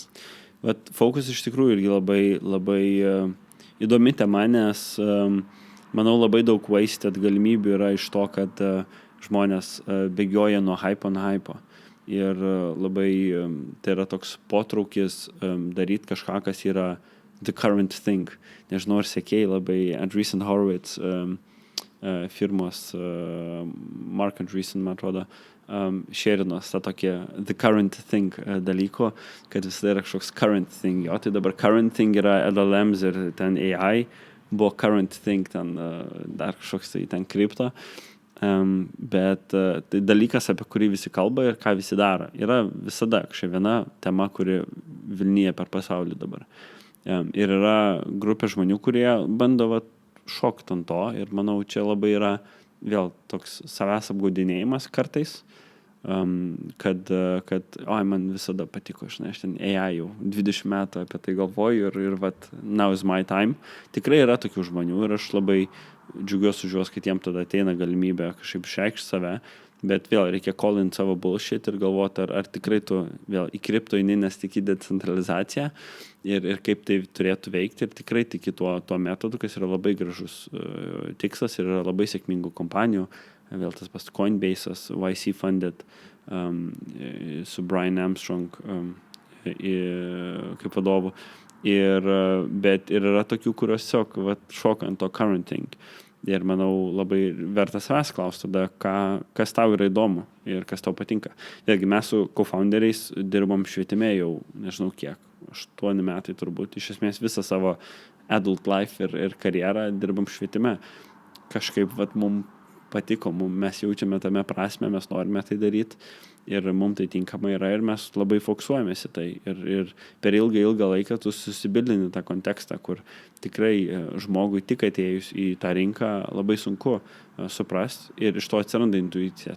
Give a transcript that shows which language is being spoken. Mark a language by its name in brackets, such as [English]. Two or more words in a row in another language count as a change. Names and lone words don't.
[Lithuanian] Vat fokus iš tikrųjų irgi labai įdomi tema, nes manau labai daug wasted galimybių yra iš to, kad žmonės bėgioja nuo hypo ant hypo. Ir labai tai yra toks potraukis daryti kažką, kas yra [English] the current thing. [Lithuanian] Nežinau, ar sekėjai labai Andreessen Horowitz firmos Mark Andreessen, man atrodo, šėrinos tą tokį [English] the current thing [Lithuanian] dalyko, kad visada yra kažkoks [English] current thing. [Lithuanian] Jo, tai dabar [English] current thing [Lithuanian] yra LLMs ir ten AI, buvo [English] current thing [Lithuanian] ten dar kažkoks tai ten kripto. Bet tai dalykas, apie kurį visi kalba ir ką visi daro. Yra visada kažkokia viena tema, kuri vilnija per pasaulį dabar. Ir yra grupė žmonių, kurie bando šokti ant to ir manau, čia labai yra vėl toks savęs apgaudinėjimas kartais, kad man visada patiko, aš ten AI jau 20 metų apie tai galvoju ir [English] now is my time. [Lithuanian] Tikrai yra tokių žmonių ir aš labai džiugiuosi už juos, kad jiem tada ateina galimybė kažkaip išreikšti save, bet vėl reikia call-in savo bullshit ir galvoti, ar tikrai tu vėl į kripto eini, nes tiki decentralizaciją ir kaip tai turėtų veikti ir tikrai tiki tuo metodu, kas yra labai gražus tikslas ir yra labai sėkmingų kompanijų, vėl tas pas Coinbase'as, [English] YC funded [Lithuanian] su Brian Armstrong kaip vadovu. Bet ir yra tokių, kurios tiesiog šoka ant to [English] current thing. [Lithuanian] Ir manau, labai verta savęs klausti tada, kas tau yra įdomu ir kas tau patinka. Vėlgi, mes su co-founderiais dirbam švietime jau, nežinau kiek, 8 metai turbūt, iš esmės visą savo [English] adult life [Lithuanian] ir karjerą dirbam švietime. Kažkaip mums patiko, mes jaučiame tame prasme, mes norime tai daryti ir mums tai tinkama yra ir mes labai fokusuojamės į tai. Ir per ilgą laiką tu susibildini tą kontekstą, kur tikrai žmogui tik atėjus į tą rinką labai sunku suprasti ir iš to atsiranda intuicija.